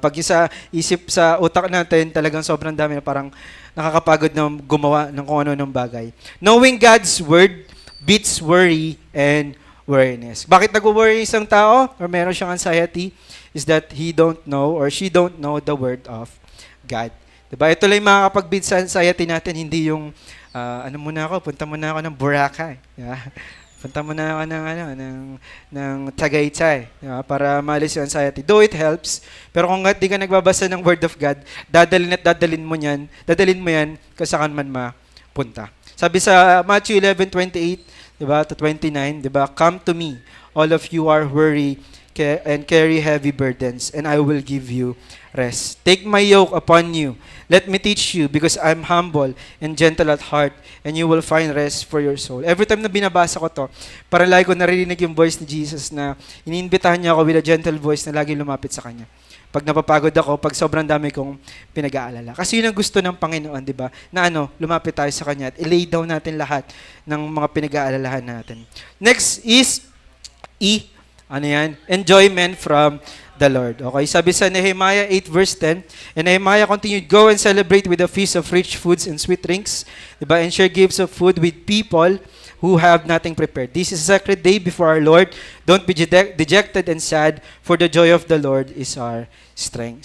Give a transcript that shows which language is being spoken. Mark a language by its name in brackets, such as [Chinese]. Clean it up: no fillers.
[Filipino] Pag sa isip sa utak natin, talagang sobrang dami na parang nakakapagod na gumawa ng kung ano ng bagay. [English] Knowing God's Word beats worry and weariness. [Filipino] Bakit nag-worry isang tao or meron siyang anxiety? [English] Is that he don't know or she don't know the Word of God. [Filipino] Diba? Ito lang yung makakapag-beat sa anxiety natin, hindi yung punta muna ako ng Boracay. Yeah. Punta muna ako ng Tagaytay, diba? Para maalis yung anxiety. [English] Though it helps, [Filipino] pero kung di ka nagbabasa ng Word of God, dadalin mo yan kung saan man mapunta. Sabi sa [English] Matthew 11:28, diba, to 29, diba, come to me, all of you are weary and carry heavy burdens, and I will give you rest. Take my yoke upon you. Let me teach you, because I'm humble and gentle at heart, and you will find rest for your soul. [Filipino] Every time na binabasa ko to, parang lagi ko naririnig yung voice ni Jesus na iniimbitahan niya ako [English] with a gentle voice [Filipino] na lagi lumapit sa Kanya. Pag napapagod ako, pag sobrang dami kong pinag-aalala. Kasi yun ang gusto ng Panginoon, di ba? Na lumapit tayo sa Kanya at i-lay down natin lahat ng mga pinag-aalalahan natin. [English] Next is E. Enjoyment from the Lord. Okay, [Filipino] sabi sa [English] Nehemiah 8 verse 10, and Nehemiah continued, go and celebrate with a feast of rich foods and sweet drinks, diba? And share gifts of food with people who have nothing prepared. This is a sacred day before our Lord. Don't be dejected and sad, for the joy of the Lord is our strength.